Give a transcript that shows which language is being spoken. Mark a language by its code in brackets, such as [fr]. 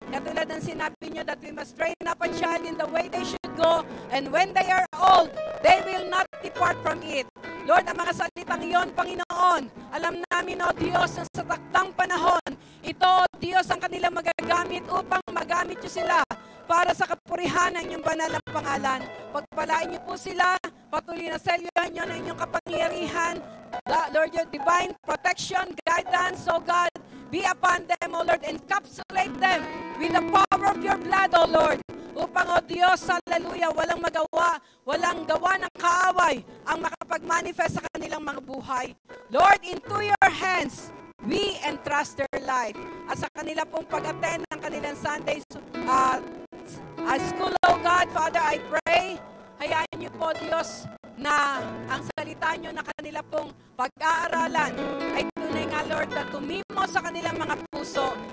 [tl] Katulad ng sinabi nyo [en] that we must train up a child in the way they should go, and when they are old, they will not depart from it. [tl] Lord, ang mga salitang iyon, Panginoon, alam namin, O Diyos, na sa takdang panahon, ito, O Diyos, ang kanilang magagamit upang magamit nyo sila para sa kapurihan ng inyong banal na pangalan. Pagpalain niyo po sila, patuloy na selyohan niyo ng inyong kapangyarihan. [en] Lord, your divine protection, guidance, O God, be upon them, O Lord, encapsulate them with the power of your blood, O Lord, [tl] upang, O Diyos, hallelujah, walang magawa, walang gawa ng kaaway ang makapag-manifest sa kanilang mga buhay. [en] Lord, into your hands, we entrust their life. [tl] At sa kanila pong pag-attend ng kanilang Sunday school, O God, [en] Father, I pray, [tl] hayaan niyo po, Diyos, na ang salita niyo na kanila pong pag-aaralan ay tunay nga, Lord, na tumimo sa kanilang mga puso.